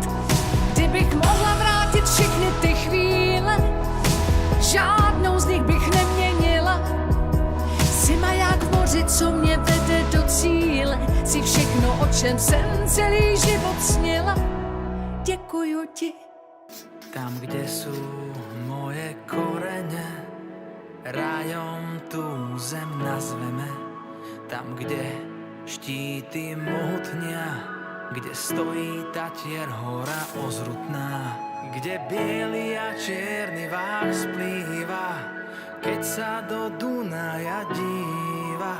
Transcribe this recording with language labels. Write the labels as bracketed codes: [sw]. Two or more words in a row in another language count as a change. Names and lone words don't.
[cs] Kdybych mohla vrátit všechny ty chvíle, žádnou z nich bych neměnila. Jsi maják v moři, co mě vede do cíle, si všechno, o čem jsem celý život sněla. Děkuju ti. [sk] Tam, kde sú moje korene, rajom tú zem nazveme. Tam, kde štíty mohutnia, kde stojí Tatier hora ozrutná, kde biely a čierny vách splýva, keď sa do Dunaja díva.